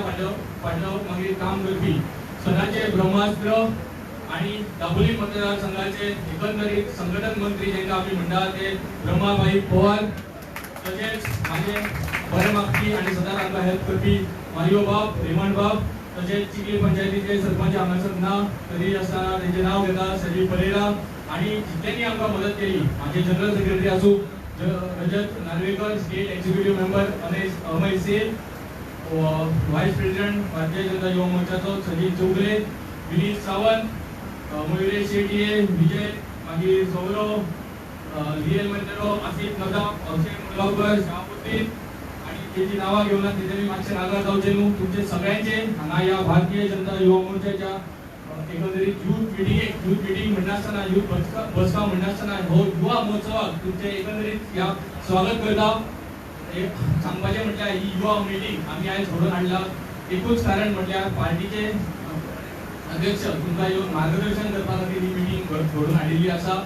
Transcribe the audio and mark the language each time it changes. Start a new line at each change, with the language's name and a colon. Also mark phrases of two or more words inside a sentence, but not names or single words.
Konkani: फाटल्यान मागीर काम करपी सदांचे ब्रह्मास्त्र आणि दाबोली मतदारसंघाचे एकंदरीत संघटन मंत्री जेंकां आमी म्हणटा ते ब्रह्माबाई पवार, तसेच माझे बरे मागपी आणि सदांच आमकां हेल्प करपी मारियो बाब, रेमंड बाब, तसेच चिखली पंचायतीचे सरपंच हांगासर ना तरी असताना त्यांचे नाव घेता सजी परेरा आणि जितल्यांनी आमकां मदत केली माझे
English: general secretary
Konkani: आसूं रजत नार्वेकर,
English: state executive member
Konkani: अमय सेन,
English: vice president
Konkani: भारतीय जनता युवा मोर्चाचो सजीत चौगले, विनीत सावंत, मयुरेश शेट्ये, विजय मागीर सौरव, लिएल मंतेरो, आसिफ नदाब, अक्षय मुळगांवकर, शहाबुद्दीन आणि त्याची नावं घेऊन तिथे मी मागचे नागार जावचे न्हू तुमचे सगळ्यांचे हांगा या भारतीय जनता युवा मोर्चाच्या एकंदरीत
English: youth meeting
Konkani: म्हणनासतना युथ बसका म्हणनासतना हो युवा महोत्सवाक तुमचे एकंदरीत या स्वागत करता। एक सांगपाचें म्हटल्यार ही युवा मिटींग आमी आयज घडोवन हाडला एकूच कारण म्हटल्यार पार्टीचे अध्यक्ष तुमकां येवन मार्गदर्शन करपा खातीर ही मिटींग घडोवन हाडिल्ली आसा।